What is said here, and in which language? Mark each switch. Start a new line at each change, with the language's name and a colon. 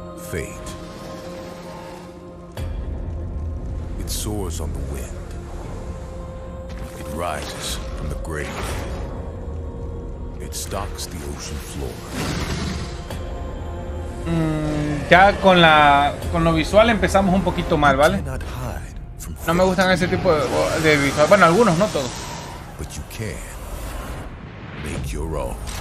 English: Fate. It soars on the wind. It rises from the grave. It stalks the ocean floor.
Spanish: Ya con lo visual empezamos un poquito mal, ¿vale? No me gustan ese tipo de visual. Bueno, algunos, no todos.
English: But you can make your own.